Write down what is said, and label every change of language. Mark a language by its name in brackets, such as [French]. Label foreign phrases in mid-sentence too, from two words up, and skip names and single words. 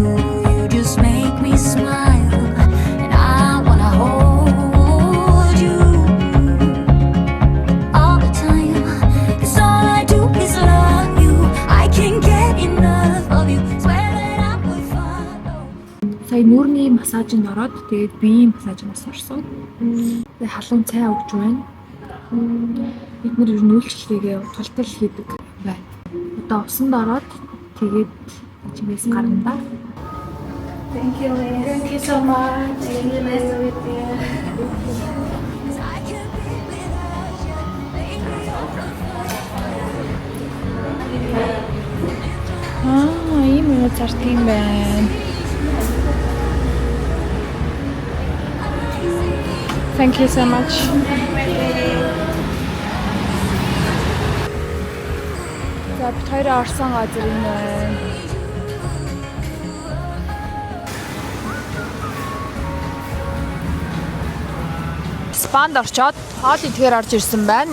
[English] You just make me smile, and I wanna hold you all the time. 'Cause all I do is love you. I can't get enough of you. Swear that I would follow. [Mongolian] Сая нүүрний массажинд ороод тэгээд биеийн массажинд орсон. Тэгээд халуун цай өгч байна. Бид нэр ер нь үйлчлэгээ тултал хийдэг байна. Одоо усанд ороод тэгээд чимээс гарна да. [English] Thank you so much. Really nice to meet you. 'Cause I can't be without you, baby. [Mongolian] Ийм юм зарт юм байна. [English] Thank you so much. [Mongolian] За бид хоёроо орсон газар энэ байна. Спанд орчоод хоол идэхээр орж ирсэн байна.